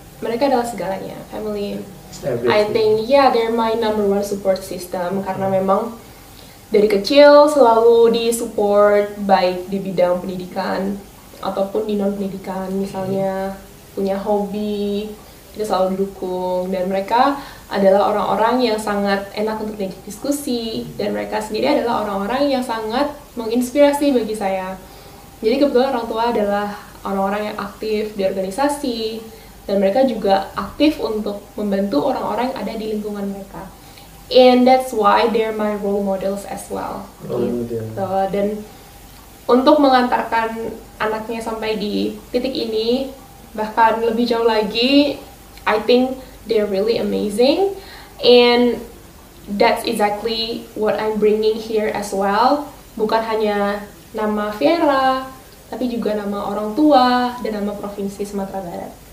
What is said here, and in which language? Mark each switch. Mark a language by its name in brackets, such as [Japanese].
[Indonesian] Mereka adalah segalanya. [English] Family, I think they're my number one support system, [Indonesian] karena memang dari kecil selalu disupport baik di bidang pendidikan ataupun di non pendidikan, misalnya punya hobi kita selalu didukung, dan mereka adalah orang-orang yang sangat enak untuk diajak diskusi, dan mereka sendiri adalah orang-orang yang sangat menginspirasi bagi saya. Jadi kebetulan orang tua adalah orang-orang yang aktif di organisasi, dan mereka juga aktif untuk membantu orang-orang yang ada di lingkungan mereka. [English] And that's why they're my role models as well. [Indonesian] Dan untuk mengantarkan anaknya sampai di titik ini, bahkan lebih jauh lagi, [English] I think they're really amazing. And that's exactly what I'm bringing here as well. [Indonesian] Bukan hanya nama Vira, tapi juga nama orang tua dan nama Provinsi Sumatera Barat.